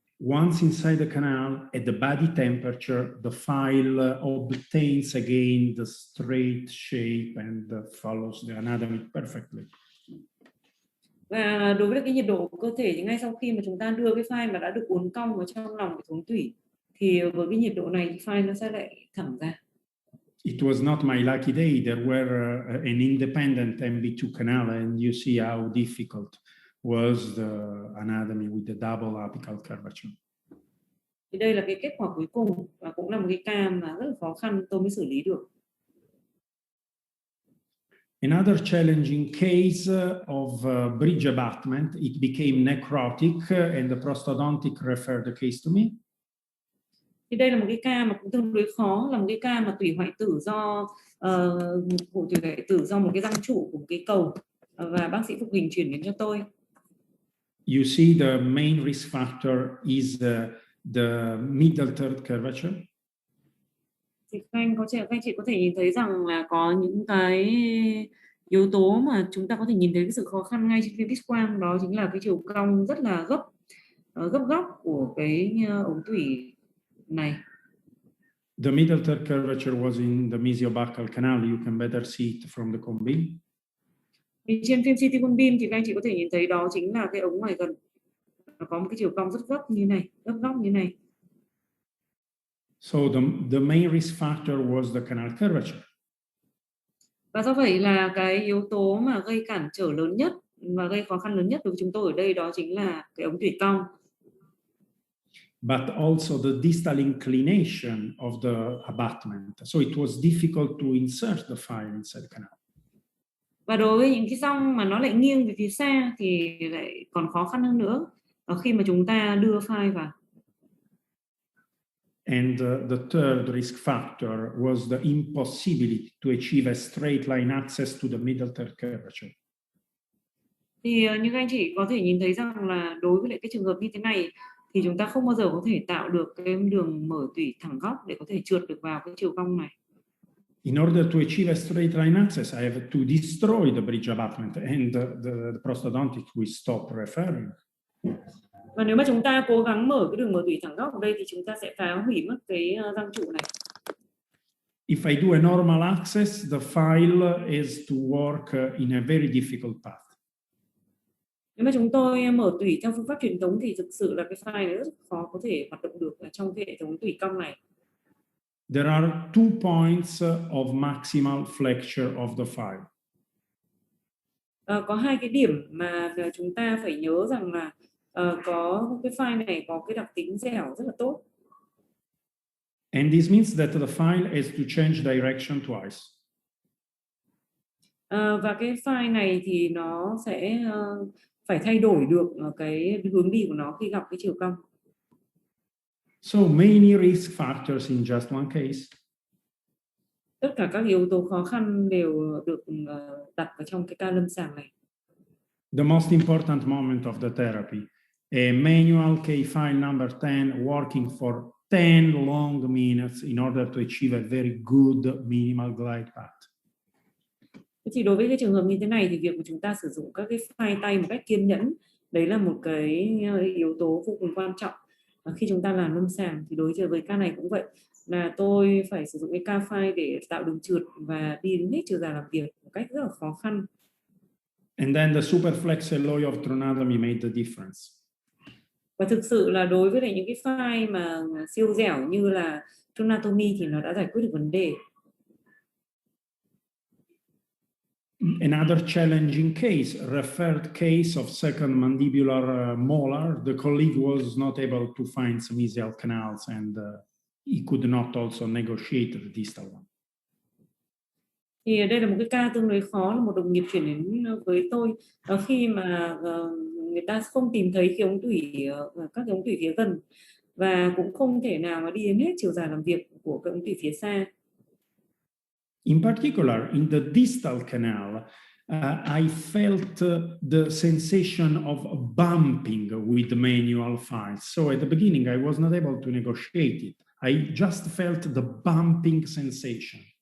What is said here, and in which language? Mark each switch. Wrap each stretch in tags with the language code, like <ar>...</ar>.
<en>Once inside the canal, at the body temperature, the file obtains again the straight shape and follows the anatomy perfectly.</en> <vi>Và đối với cái nhiệt độ của cơ thể thì ngay sau khi mà chúng ta đưa cái file mà đã được uốn cong vào trong lòng cái ống tủy, thì với cái nhiệt độ này thì file nó sẽ lại thẳng ra.</vi> <en>It was not my lucky day. There were an independent MB2 canal, and you see how difficult was the anatomy with the double apical curvature.</en> <vi>Thì đây là cái kết quả cuối cùng và cũng là một cái ca mà rất là khó khăn tôi mới xử lý được.</vi> <en>Another challenging case of bridge abutment, it became necrotic and the prosthodontic referred the case to me.</en> <vi>Thì đây là một cái ca mà cũng tương đối khó, là một cái ca mà tủy hoại tử do tủy hoại tử do một cái răng trụ của một cái cầu, và bác sĩ phục hình chuyển đến cho tôi.</vi> <en>You see the main risk factor is the middle third curvature.</en> <vi>Thì các anh chị có thể nhìn thấy rằng là có những cái yếu tố mà chúng ta có thể nhìn thấy cái sự khó khăn ngay trên phim X-quang, đó chính là cái chiều cong rất là gấp góc của cái ống tủy này.</vi> <en>The middle third curvature was in the mesiobuccal canal. You can better see it from the cone beam.</en> <vi>Thì trên phim CT cone beam thì các anh chị có thể nhìn thấy đó chính là cái ống ngoài gần, nó có một cái chiều cong rất gấp như này, góc như này.</vi> <en>So the main risk factor was the canal curvature.</en> <vi>Và do vậy là cái yếu tố mà gây cản trở lớn nhất và gây khó khăn lớn nhất đối với chúng tôi ở đây đó chính là cái ống tủy cong.</vi> <en>But also the distal inclination of the abutment. So it was difficult to insert the file inside the canal.</en> <vi>Và đối với những cái răng mà nó lại nghiêng về phía xa thì lại còn khó khăn hơn nữa khi mà chúng ta đưa file vào.</vi> <en>And the third risk factor was the impossibility to achieve a straight line access to the middle third curvature.</en> <vi>Thì như các anh chị có thể nhìn thấy rằng là đối với lại cái trường hợp như thế này thì chúng ta không bao giờ có thể tạo được cái đường mở tủy thẳng góc để có thể trượt được vào cái chiều cong này.</vi> <en>In order to achieve a straight line access, I have to destroy the bridge abutment, and the prosthodontic will stop referring.</en> <vi>Và nếu mà chúng ta cố gắng mở cái đường mở tủy thẳng góc ở đây thì chúng ta sẽ phá hủy mất cái răng trụ này.</vi> <en>If I do a normal access, the file is to work in a very difficult path.</en> <vi>Nếu mà chúng tôi mở tủy theo phương pháp truyền thống thì thực sự là cái file này rất khó có thể hoạt động được ở trong cái hệ thống tủy cong này.</vi> <en>There are 2 points of maximal flexure of the file.</en> <vi>Có 2 cái điểm mà chúng ta phải nhớ rằng là có cái file này có cái đặc tính dẻo rất là tốt.</vi> <en>And this means that the file has to change direction twice.</en> <vi>Và cái file này thì nó sẽ phải thay đổi được cái hướng đi của nó khi gặp cái chiều cong.</vi> <en>So many risk factors in just one case.</en> <vi>Tất cả các yếu tố khó khăn đều được đặt vào trong cái ca lâm sàng này.</vi> <en>The most important moment of the therapy, a manual key file number 10 working for 10 long minutes in order to achieve a very good minimal glide path.</en> <vi>Thì đối với cái trường hợp như thế này thì việc của chúng ta sử dụng các cái file tay một cách kiên nhẫn, đấy là một cái yếu tố vô cùng quan trọng. Khi chúng ta làm lâm sàng thì đối với ca này cũng vậy, là tôi phải sử dụng cái ca file để tạo đường trượt và đi đến hết chiều dài làm việc một cách rất là khó khăn.</vi> <en>And then the superflex alloy of tronatomy made the difference.</en> <vi>Và thực sự là đối với lại những cái file mà siêu dẻo như là tronatomy thì nó đã giải quyết được vấn đề.</vi> <en>Another challenging case, referred case of second mandibular molar. The colleague was not able to find some mesial canals and he could not also negotiate the distal one.</en> <vi>Thì đây là một cái ca tương đối khó, là một đồng nghiệp chuyển đến với tôi khi mà người ta không tìm thấy cái ống tủy, các cái ống tủy phía gần và cũng không thể nào mà đi đến hết chiều dài làm việc của cái ống tủy phía xa.</vi> <en>In particular, in the distal canal, I felt the sensation of bumping with the manual files. So at the beginning, I was not able to negotiate it. I just felt the bumping sensation.</en>